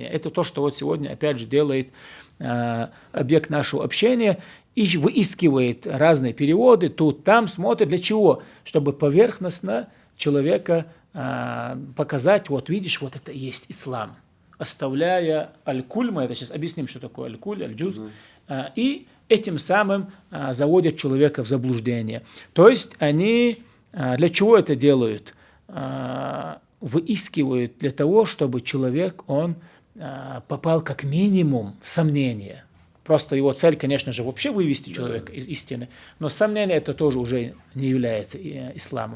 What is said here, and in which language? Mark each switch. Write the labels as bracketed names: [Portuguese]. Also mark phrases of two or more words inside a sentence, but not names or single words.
[Russian] Это то, что вот сегодня, опять же, делает объект нашего общения, и выискивает разные переводы, тут, там, смотрит, для чего? Чтобы поверхностно человека показать, вот видишь, вот это и есть ислам. Оставляя аль-куль, мы это сейчас объясним, что такое аль-куль, аль-джуз, и этим самым заводят человека в заблуждение. То есть они для чего это делают? Выискивают для того, чтобы человек, он попал как минимум в сомнение. Просто его цель, конечно же, вообще вывести человека из истины, но сомнение это тоже уже не является исламом.